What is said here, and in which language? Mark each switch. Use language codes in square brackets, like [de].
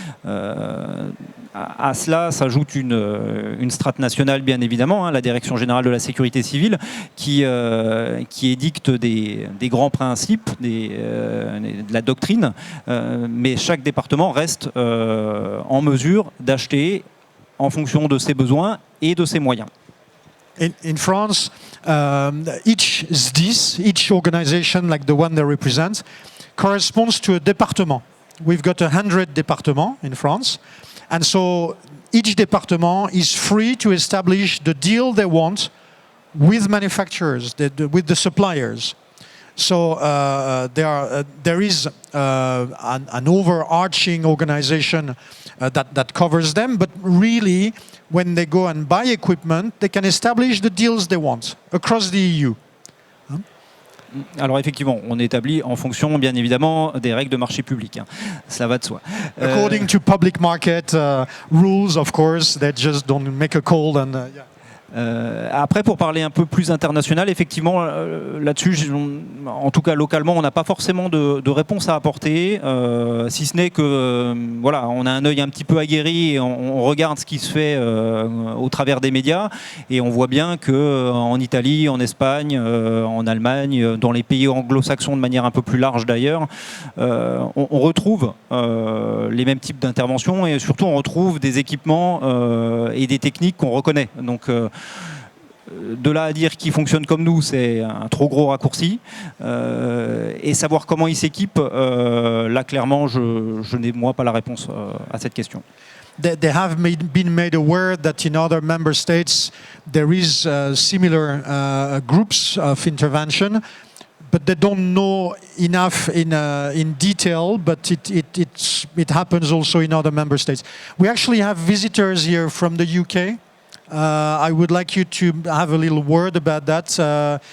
[fr] À cela s'ajoute une strate nationale, bien évidemment, la Direction générale de la sécurité civile, qui édicte des grands principes, de la doctrine, mais chaque département reste en mesure d'acheter en fonction de ses besoins et de ses moyens. [en] In France, each SDIS, each organization like the one they represent, corresponds to a département. We've got 100 départements in France. And so each department is free to establish the deal they want with manufacturers, with the suppliers. So there is an overarching organization that covers them, but really, when they go and buy equipment, they can establish the deals they want across the EU. [fr] Alors effectivement, on établit en fonction, bien évidemment, des règles de marché public. Cela va de soi. [en] According to public market rules, of course, they just don't make a call and yeah. [fr] Après, pour parler un peu plus international, effectivement, là-dessus, en tout cas localement, on n'a pas forcément de réponse à apporter, si ce n'est que voilà, on a un œil un petit peu aguerri et on regarde ce qui se fait au travers des médias et on voit bien qu'en Italie, en Espagne, en Allemagne, dans les pays anglo-saxons de manière un peu plus large d'ailleurs, on retrouve les mêmes types d'interventions et surtout on retrouve des équipements et des techniques qu'on reconnaît. Donc de là à dire qu'ils fonctionnent comme nous, c'est un trop gros raccourci. Et savoir comment ils s'équipent, là clairement, je n'ai moi pas la réponse à cette question. [en] They have been made aware that in other member states there is similar groups of intervention, but they don't know enough in detail. But it happens also in other member states. We actually have visitors here from the UK. I would like you to have a little word about that.